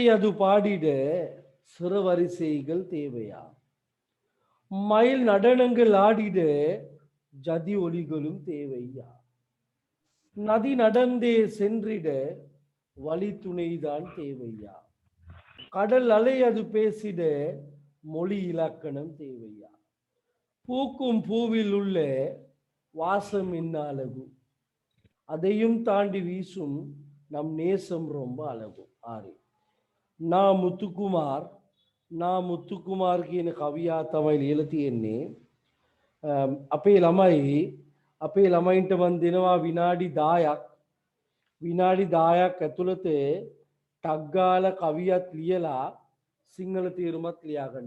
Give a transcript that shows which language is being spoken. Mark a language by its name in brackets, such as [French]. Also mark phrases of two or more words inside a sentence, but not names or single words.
[Tamil] அது பாடிட சிறுவரிசைகள் தேவையா மயில் நடனங்கள் ஆடிட ஜதி ஒலிகளும் தேவையா நதி நடந்தே சென்றிட வழி துணைதான் தேவையா கடல் அலை அது பேசிட மொழி இலக்கணம் தேவையா பூக்கும் பூவில் உள்ள வாசம் என்ன அழகு அதையும் தாண்டி வீசும் நம் நேசம் ரொம்ப அழகு. ஆறு நான் [Sinhala] මුත්තුකුමාර් කියන කවියා තමයි ලියලා තියෙන්නේ. අපේ ළමයින්ට මන් දෙනවා විනාඩි 10ක් ඇතුළත ටග් ගාලා කවියක් ලියලා සිංහල තේරුමත් ලියා ගන්න.